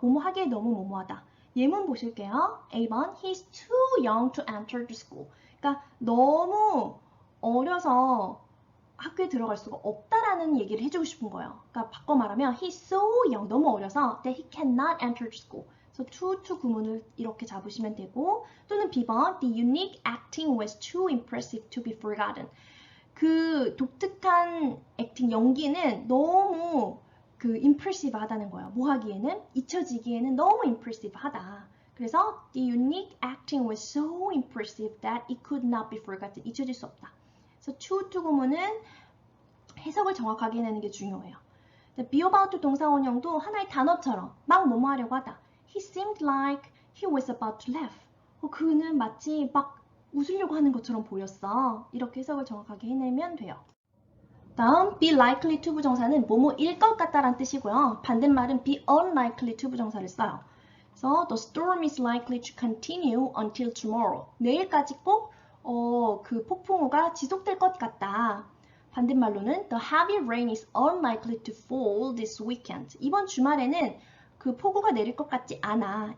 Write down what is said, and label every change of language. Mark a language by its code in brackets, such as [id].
[ko] 뭐뭐 하기에 너무 뭐뭐하다. 예문 보실게요. [en] A번, he's too young to enter the school. [ko] 그러니까 너무 어려서 학교에 들어갈 수가 없다라는 얘기를 해주고 싶은 거예요. 그러니까 바꿔 말하면 [en] he's so young, [ko] 너무 어려서 [en] that he cannot enter the school. [ko] 그래서 to 구문을 이렇게 잡으시면 되고 또는 B번, [en] the unique acting was too impressive to be forgotten. [ko] 그 독특한 액팅 연기는 너무 그 impressive 하다는 거예요. 뭐 하기에는 잊혀지기에는 너무 impressive 하다. [en] 그래서 the unique acting was so impressive that it could not be forgotten. [ko] 잊혀질 수 없다. 그래서 to 구문은 해석을 정확하게 해내는 게 중요해요. be about 동사 원형도 하나의 단어처럼 막 뭐뭐 하려고 하다. [en] He seemed like he was about to laugh. [ko] 그는 마치 막 웃으려고 하는 것처럼 보였어. 이렇게 해석을 정확하게 해내면 돼요. 다음 be likely to 부정사는 뭐뭐일 것 같다라는 뜻이고요. 반대말은 be unlikely to 부정사를 써요. [en] 그래서 the storm is likely to continue until tomorrow. [ko] 내일까지 꼭 그 폭풍우가 지속될 것 같다. 반대말로는 [en] the heavy rain is unlikely to fall this weekend. [ko] 이번 주말에는 그 폭우가 내릴 것 같지 않아.